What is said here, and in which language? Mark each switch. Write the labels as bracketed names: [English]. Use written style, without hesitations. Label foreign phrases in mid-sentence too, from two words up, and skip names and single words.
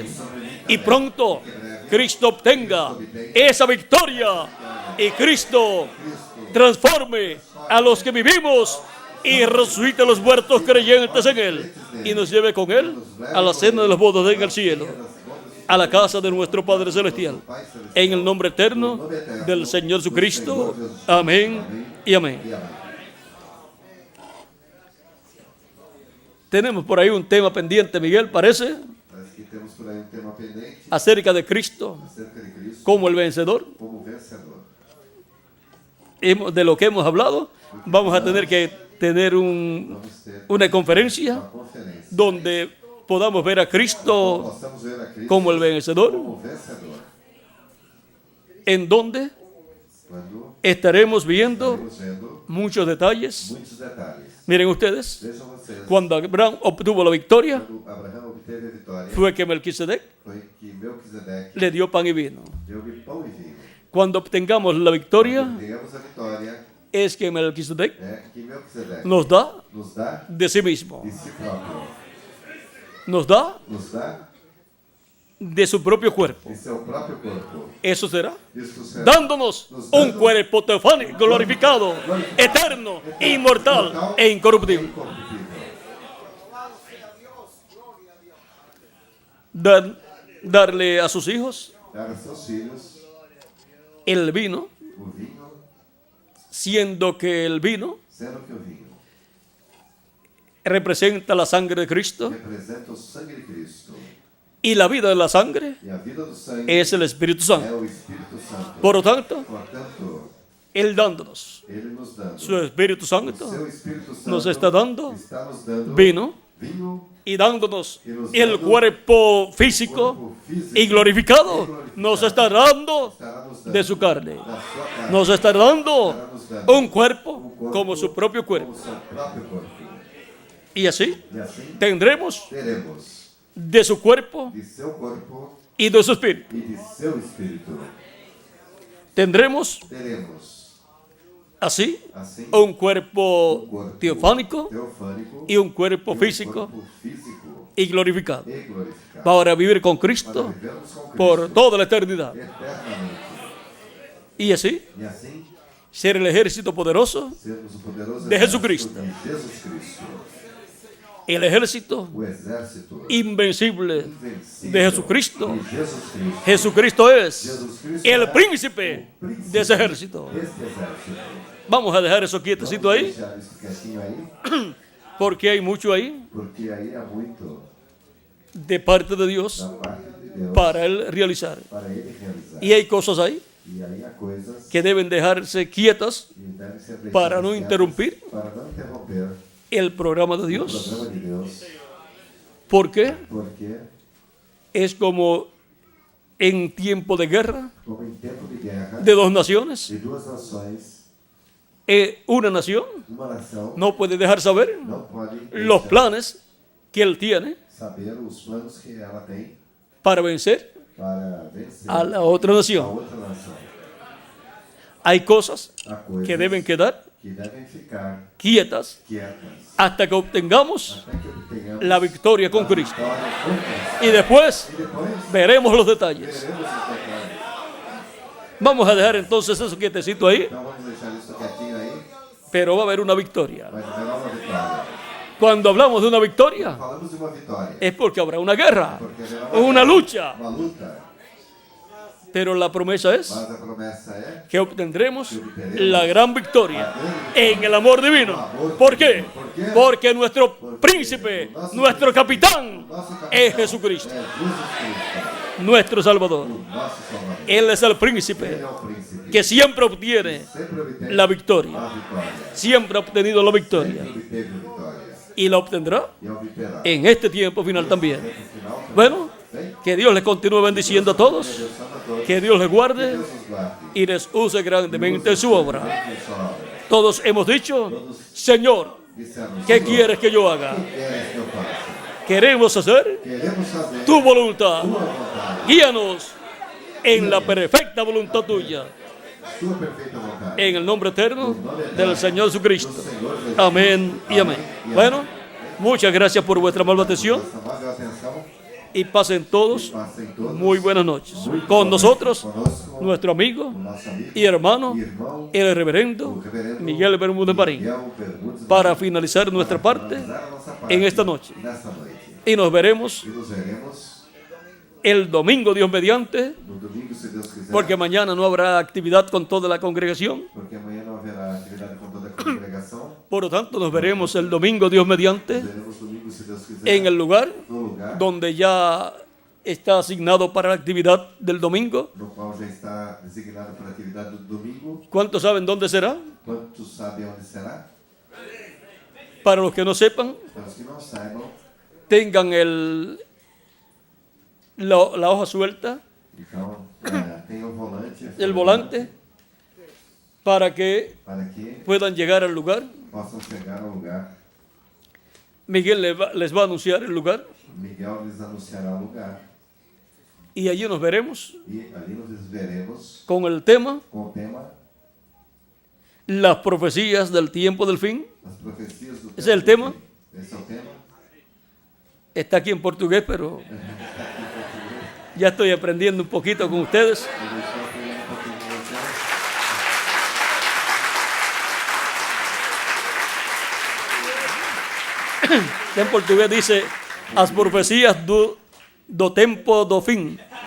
[Spanish] Y pronto Cristo obtenga esa victoria y Cristo transforme a los que vivimos y resucite a los muertos creyentes en Él y nos lleve con Él a la cena de las bodas en el cielo, a la casa de nuestro Padre Celestial. En el nombre eterno del Señor Jesucristo. Amén y amén. [Portuguese] E amém. [Spanish] Tenemos por ahí un tema pendiente, Miguel, parece, [Portuguese] Parece que temos por aí tema pendente [Spanish] acerca de Cristo [Portuguese] acerca de Cristo [Spanish] como el vencedor. [Portuguese] como vencedor. [Spanish] De lo que hemos hablado, vamos a tener que tener [Portuguese] Vamos ter [Spanish] una conferencia [Portuguese] uma conferência. [Spanish] donde podamos ver a Cristo [Portuguese] Possamos ver a Cristo [Spanish] como el vencedor, [Portuguese] como vencedor. [Spanish] en donde [Portuguese] Quando [Spanish] estaremos viendo [Portuguese] estaremos vendo [Spanish] muchos detalles. [Portuguese] muitos detalles. [Spanish] Miren ustedes, [Portuguese] Vejam vocês, [Spanish] cuando Abraham obtuvo la victoria, [Portuguese] quando Abraão obteve a vitória, [Spanish] fue que Melquisedec [Portuguese] foi que Melquisedeque [Spanish] le dio pan y vino. [Portuguese] deu-lhe pão e vinho. [Spanish] Cuando obtengamos la victoria, [Portuguese] Tenhamos a vitória, [Spanish] es que Melquisedec [Portuguese] é que Melquisedeque [Spanish] nos da [Portuguese] nos dá [Spanish] de sí mismo, [Portuguese] de si próprio, [Spanish] nos da [Portuguese] nos dá [Spanish] de su propio cuerpo. [Portuguese] de seu próprio corpo. [Spanish] Eso será [Portuguese] Isso será [Spanish] dándonos un cuerpo teofánico, glorificado, eterno, inmortal e incorruptible. [Portuguese] incorruptível. [Spanish] Darle a sus hijos [Portuguese] Dar a seus filhos [Spanish] el vino, [Portuguese] o vinho, [Spanish] siendo que el vino [Portuguese] sendo que o vinho [Spanish] representa la sangre de Cristo [Portuguese] representa o sangue de Cristo. [Spanish] y la vida de la sangre [Portuguese] E a vida do sangue [Spanish] es el Espíritu Santo. [Portuguese] é o Espírito Santo. [Spanish] Por lo tanto, [Portuguese] Portanto, [Spanish] Él dándonos [Portuguese] Ele nos dando [Spanish] su Espíritu [Portuguese] o Santo seu Espírito Santo [Spanish] nos está dando [Portuguese] está nos dando [Spanish] vino [Portuguese] vinho [Spanish] y dándonos [Portuguese] y nos [Spanish] el [Portuguese] dando [Spanish] cuerpo físico cuerpo físico y glorificado. Nos está dando [Portuguese] estará nos dando [Spanish] de su carne. [Portuguese] da sua carne. [Spanish] Nos está dando [Portuguese] Estará nos dando [Spanish] un cuerpo como su propio [Portuguese] como [Spanish] cuerpo. [Portuguese] seu próprio corpo. [Spanish] Y así [Portuguese] E assim [Spanish] tendremos [Portuguese] teremos [Spanish] de su cuerpo [Portuguese] de seu corpo [Spanish] y de su espíritu. [Portuguese] e de seu espírito. [Spanish] Tendremos [Portuguese] Teremos [Spanish] así [Portuguese] assim [Spanish] un cuerpo [Portuguese] corpo [Spanish] teofánico [Portuguese] teofânico [Spanish] y un cuerpo [Portuguese] e um físico corpo físico [Spanish] y glorificado [Portuguese] e glorificado. [Spanish] para vivir con [Portuguese] Para Cristo vivermos com [Spanish] por Cristo toda la eternidad. [Portuguese] eternamente. [Spanish] Y así [Portuguese] E assim [Spanish] ser el ejército poderoso, [Portuguese] sermos o poderoso de exército [Spanish] Jesucristo. [Portuguese] de Jesus Cristo, [Spanish] el ejército [Portuguese] o exército [Spanish] invencible [Portuguese] invencível [Spanish] de Jesucristo. [Portuguese] de Jesus Cristo. [Spanish] Jesucristo es [Portuguese] Jesus Cristo [Spanish] el [Portuguese] é [Spanish] príncipe [Portuguese] o príncipe [Spanish] de ese ejército. [Portuguese] deste exército. [Spanish] Vamos a dejar eso quietecito [Portuguese] Vamos [Spanish] ahí, [Portuguese] deixar isso quietinho aí, [Spanish] porque hay mucho ahí [Portuguese] porque aí há muito [Spanish] de parte de Dios [Portuguese] da parte de Deus [Spanish] para Él realizar. [Portuguese] para Ele realizar. [Spanish] Y hay cosas ahí [Portuguese] E aí há coisas [Spanish] que deben dejarse quietas [Portuguese] que devem ser deixadas [Spanish] para no [Portuguese] quietas, [Spanish] interrumpir [Portuguese] para não interromper [Spanish] el programa de [Portuguese] o [Spanish] Dios, [Portuguese] programa de Deus, [Spanish] porque [Portuguese] porque [Spanish] es como en tiempo de guerra [Portuguese] como em tempo de guerra [Spanish] de dos naciones, [Portuguese] de duas nações, [Spanish] una nación [Portuguese] uma nação [Spanish] no puede dejar saber [Portuguese] não pode [Spanish] los [Portuguese] deixar [Spanish] planes que Él tiene [Portuguese] saber os planos que ela tem [Spanish] para vencer [Portuguese] para vencer [Spanish] a la otra [Portuguese] a [Spanish] nación. [Portuguese] outra nação. [Spanish] Hay cosas [Portuguese] Há coisas [Spanish] que deben quedar [Portuguese] que devem ficar [Spanish] quietas [Portuguese] quietas [Spanish] hasta que obtengamos [Portuguese] até que obtenhamos [Spanish] la victoria con [Portuguese] a Cristo. vitória com Cristo. [Spanish] Y después [Portuguese] E depois [Spanish] veremos los detalles. [Portuguese] veremos os detalhes. [Spanish] Vamos a dejar entonces eso quietecito ahí, [Portuguese] Então vamos deixar isso quietinho aí, [Spanish] pero va a haber una victoria. [Portuguese] mas haverá uma vitória. [Spanish] Cuando hablamos de una victoria, [Portuguese] Falamos de uma vitória, [Spanish] es porque habrá una guerra, [Portuguese] porque haverá una guerra, [Spanish] lucha. [Portuguese] uma luta, [Spanish] Pero la promesa es [Portuguese] mas a promessa é [Spanish] que obtendremos la gran victoria en el amor divino. ¿Por qué? Porque nuestro príncipe, nuestro capitán [Portuguese] nosso capitão [Spanish] es Jesucristo, [Portuguese] é Jesus Cristo, [Spanish] nuestro Salvador. [Portuguese] o nosso Salvador. [Spanish] Él es el [Portuguese] Ele [Spanish] príncipe [Portuguese] é o príncipe [Spanish] que siempre obtiene [Portuguese] sempre obtém [Spanish] la victoria. [Portuguese] a vitória, [Spanish] Siempre ha obtenido la victoria [Portuguese] sempre obteve a vitória [Spanish] y la obtendrá [Portuguese] e obterá. [Spanish] en este tiempo final también. [Portuguese] No final, [Spanish] Bueno, [Portuguese] bem, [Spanish] que Dios les continúe bendiciendo a todos, [Portuguese] Deus ama a todos, [Spanish] que Dios les guarde [Portuguese] Deus nos guarde. [Spanish] y les use grandemente en su obra. [Portuguese] Em sua obra. [Spanish] Todos hemos dicho, Señor, [Portuguese] Dissemos, [Spanish] ¿qué [Portuguese] Senhor, [Spanish] quieres que yo haga? [Portuguese] que queres que eu faça? [Spanish] Queremos hacer [Portuguese] Queremos fazer [Spanish] tu voluntad. [Portuguese] tua vontade, [Spanish] Guíanos en la perfecta voluntad tuya. [Portuguese] tua perfeita vontade. [Spanish] En el nombre eterno del Señor Jesucristo. [Portuguese] Do Senhor Jesus. [Spanish] Amén y amén. Bueno, muchas gracias por vuestra amable atención [Portuguese] Nossa amável atenção, [Spanish] y pasen todos [Portuguese] passem todos [Spanish] muy buenas noches. [Portuguese] muito [Spanish] Con [Portuguese] bem [Spanish] nosotros, [Portuguese] conosco, [Spanish] nuestro amigo [Portuguese] o nosso amigo [Spanish] y hermano, [Portuguese] e irmão [Spanish] el reverendo Miguel Bermúdez Marín, [Portuguese] Miguel Bermúdez [Spanish] para [Portuguese] Marín, [Spanish] finalizar nuestra [Portuguese] para parte finalizar a nossa parte [Spanish] en esta noche. [Portuguese] nesta noite. [Spanish] Y nos veremos [Portuguese] E nos veremos [Spanish] el domingo, Dios mediante, [Portuguese] no domingo, se Deus quiser, [Spanish] porque mañana no habrá actividad con toda la congregación. [Portuguese] porque amanhã não haverá atividade com toda a congregação. [Spanish] Por lo tanto, nos veremos el domingo, Dios mediante, [Portuguese] Nos veremos domingo, se Deus quiser, [Spanish] en el lugar [Portuguese] no lugar [Spanish] donde ya está asignado para la actividad del domingo. [Portuguese] no qual já está designado para a atividade do domingo. [Spanish] ¿Cuántos saben dónde será? [Portuguese] Quantos sabem onde será? [Spanish] Para los que no sepan, [Portuguese] Para os que não saibam, [Spanish] tengan la hoja suelta, [Portuguese] então, tem o volante, [Spanish] el volante, para que [Portuguese] para que [Spanish] puedan llegar al lugar. [Portuguese] possam chegar ao lugar. [Spanish] Miguel les va a anunciar el lugar [Portuguese] Miguel lhes anunciará o lugar [Spanish] y allí nos veremos [Portuguese] e ali nos veremos [Spanish] con el tema [Portuguese] com o tema [Spanish] las profecías del tiempo del fin. [Portuguese] As profecias do Esse é o tempo. tema? Esse é o tema. [Spanish] Está aquí en portugués, pero ya estoy aprendiendo un poquito con ustedes. [Portuguese] Eu estou aprendendo um pouquinho com vocês. [Spanish] En portugués dice [Portuguese] as profecías do tempo do fim.